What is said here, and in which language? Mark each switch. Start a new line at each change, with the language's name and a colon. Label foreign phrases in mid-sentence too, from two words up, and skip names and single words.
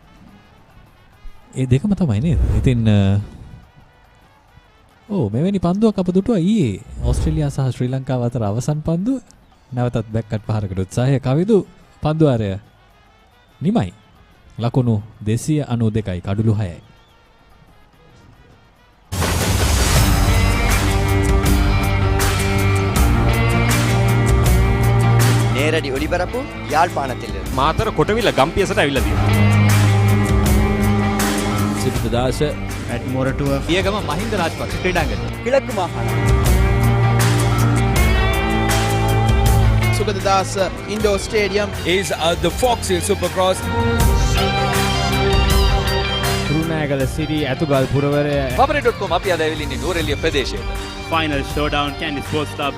Sinhala: ඒ දෙකම තමයි නේද? ඉතින් මෙවැනි පන්දුවක් අප දුටුවා ඊයේ ඕස්ට්‍රේලියාව සහ ශ්‍රී ලංකාව අතර අවසන් පන්දුව. නැවතත් බැක්කට් පහරකට උත්සාහය කවිඳු පන්දු වාරය නිමයි. ලකුණු 292යි කඩුළු 6යි.
Tamil: நேரடி ஒளிபரப்பு யாழ்ப்பாணத்தில்
Sinhala: මාතර කොටවිල ගම්පියසට ඇවිල්ලා තියෙනවා. සිද්ධාස ඇඩ්මෝරටුව පියගම මහින්ද රාජපක්ෂ ක්‍රීඩාංගණය
Tamil: கிழக்கு மாகாணம்
Sinhala: සුගතදාස ඉන්ඩෝර් ස්ටේඩියම්
English: is the Fox Hill Supercross.
Sinhala: කුරුණෑගල සිටි ඇතුගල් පුරවරය Papare.com අපි අද ඇවිල්ලා ඉන්නේ නූරෙලිය ප්‍රදේශයේ.
English: Final Showdown Kandy Sports Club